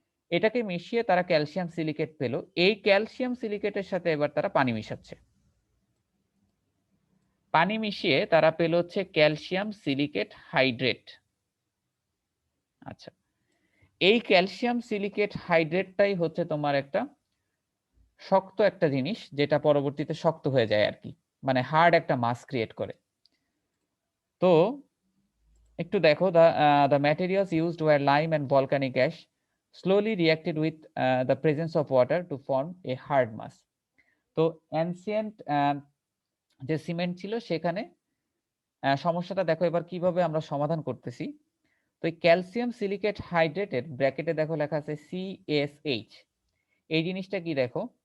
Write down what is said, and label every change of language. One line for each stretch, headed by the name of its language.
Bangla: এটাকে মিশিয়ে তারা ক্যালসিয়াম সিলিকেট পেল। এই ক্যালসিয়াম সিলিকেটের সাথে এবার তারা পানি মিশাচ্ছে, পানি মিশিয়ে তারা পেল হচ্ছে ক্যালসিয়াম সিলিকেট হাইড্রেট। আচ্ছা, এই ক্যালসিয়াম সিলিকেট হাইড্রেটটাই হচ্ছে তোমার একটা শক্ত একটা জিনিস, যেটা পরবর্তীতে শক্ত হয়ে যায় আর কি, মানে হার্ড একটা মাস ক্রিয়েট করে। তো একটু দেখো,
English: the materials used were lime and volcanic ash slowly reacted with the presence of water to form a hard mass.
Bangla: তো অ্যানসিয়েন্ট যে সিমেন্ট ছিল সেখানে সমস্যাটা দেখো এবার কিভাবে আমরা সমাধান করতেছি। তো এই ক্যালসিয়াম সিলিকেট হাইড্রেটের ব্র্যাকেটে দেখো লেখা আছে CSH, এই জিনিসটা কি দেখো,